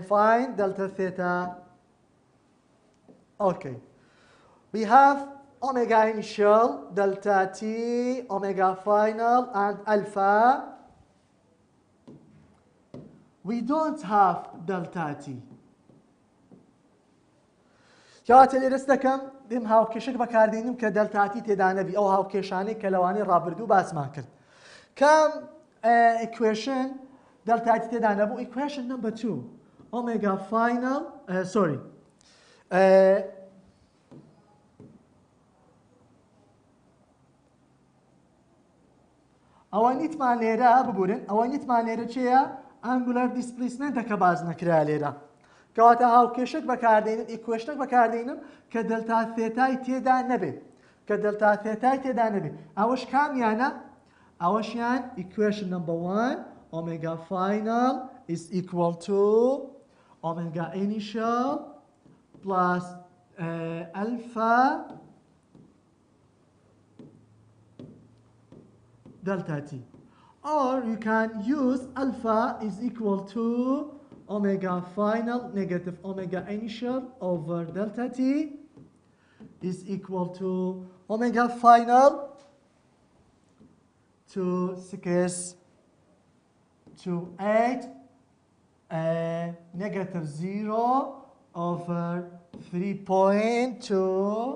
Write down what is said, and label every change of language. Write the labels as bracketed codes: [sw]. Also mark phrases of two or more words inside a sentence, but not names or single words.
[en] Find delta theta. Okay. We have omega initial, delta t, omega final, and alpha. We don't have delta t. [ckb] کەواتە لێرە دەکەم دێم هاوکێشێک بەکاردێنم کە دەلتاتی تێدا نەبی ئەو هاوکێشانەی کە لەوانەی ڕابردوو باسمان کرد. کام equation دەلتاتی تێدا نەبوو. [en] equation number 2 omega final sorry [ckb] ئەوە نیتمان لێرە ببورن ئەوە نیتمان لێرە چێە [en] angular displacementەکە [ckb] باز نەکرا لێرە. کەواتە هاوکێشێک بەکاردێنم ئیکوێشنێک بەکاردێنم کە [en] delta theta [ckb] تێدا نەبێت کە [en] delta theta [ckb] تێدا نەبێت. ئەوەش کامیانە؟ ئەوەشیان [en] equation number 1 omega final is equal to omega initial plus alpha delta t. Or you can use alpha is equal to omega final negative omega initial over delta t is equal to omega final to 6 to 8 negative 0 over 3.2.